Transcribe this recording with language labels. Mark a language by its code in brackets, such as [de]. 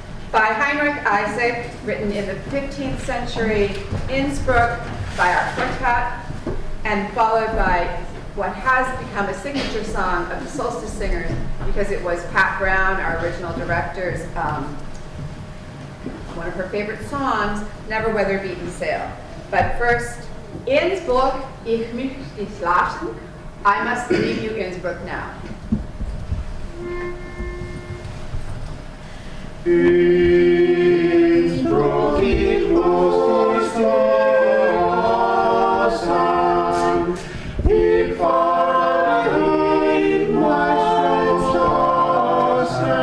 [en] By Heinrich Isaac, written in the 15th century, Innsbruck by our quartet, and followed by what has become a signature song of the Solstice Singers, because it was Pat Brown, our original director's, one of her favorite songs, Never Weather Beaten Sail. But first, [de] Innsbruck, ich muss dich lassen. [en] I must leave you, Innsbruck, now. [de] Innsbruck, ich muss dich lassen. Ich fahre in meine Straßen.